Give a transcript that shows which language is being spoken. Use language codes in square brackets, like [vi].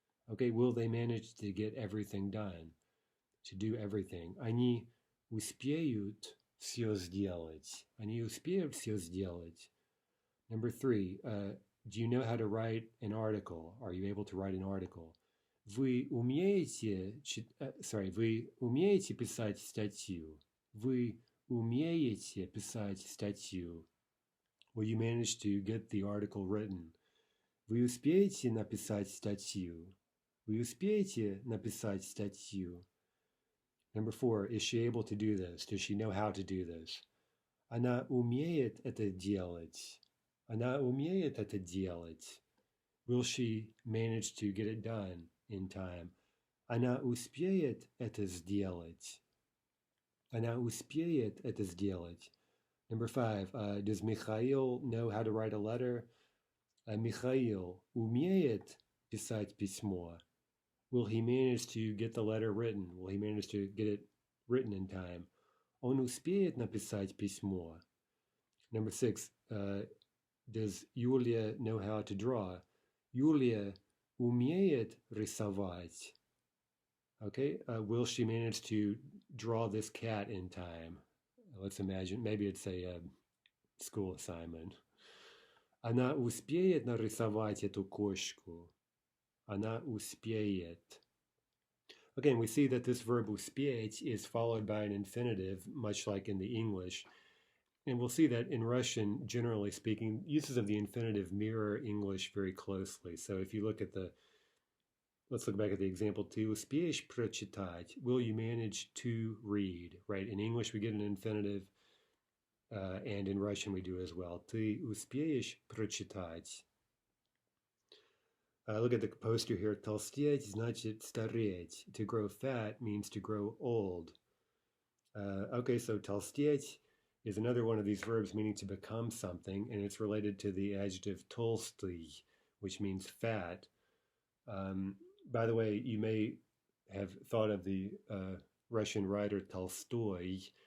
[en] Okay, will they manage to get everything done? To do everything. [ru] Они успеют все сделать. Они успеют все сделать. [en] Number three, do you know how to write an article? Are you able to write an article? [ru] Вы умеете писать статью? Вы умеете писать статью? [en] Will you manage to get the article written? [ru] Вы успеете написать статью? Вы успеете написать статью? [en] Number four, is she able to do this? Does she know how to do this? [ru] Она умеет это делать. Она умеет это делать. [en] Will she manage to get it done in time? [ru] Она успеет это сделать. Она успеет это сделать. [en] Number five, does Mikhail know how to write a letter? [ru] Mikhail умеет писать письмо. [en] Will he manage to get the letter written? Will he manage to get it written in time? [ru] Он успеет написать письмо. [en] Number six, does Yulia know how to draw? [ru] Yulia умеет рисовать. [en] Okay, will she manage to draw this cat in time? Let's imagine, maybe it's a school assignment. [ru] Она успеет нарисовать эту кошку. Она успеет. [en] Again, we see that this verb успеть is followed by an infinitive, much like in the English. And we'll see that in Russian, generally speaking, uses of the infinitive mirror English very closely. So if you look at let's look back at the example two. [ru] Успеешь прочитать? [en] Will you manage to read? Right? In English, we get an infinitive, and in Russian, we do as well. [ru] Ты успеешь прочитать? [en] Look at the poster here. [ru] Толстеть значит стареть. [en] To grow fat means to grow old. Okay, so толстеть is another one of these verbs meaning to become something, and it's related to the adjective толстый, which means fat. By the way, you may have thought of the Russian writer Tolstoy.